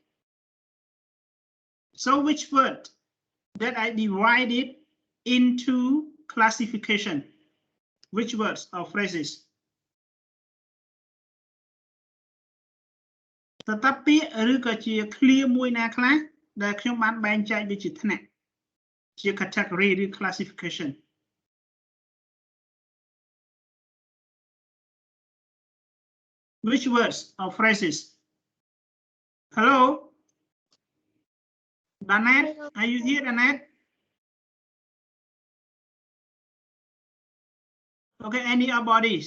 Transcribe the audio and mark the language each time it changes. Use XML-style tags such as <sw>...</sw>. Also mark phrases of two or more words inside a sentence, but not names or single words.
<en>So which word that I divided into classification? Which words or phrases?</en> <km>Tetapi ឬក៏ជា clear មួយណាខ្លះដែលខ្ញុំបានបែងចែកវាជាថ្នាក់ជា category ឬ classification.</km> <en>Which words or phrases? Hello? Danet, are you here, Danet? Okay, any other bodies?</en>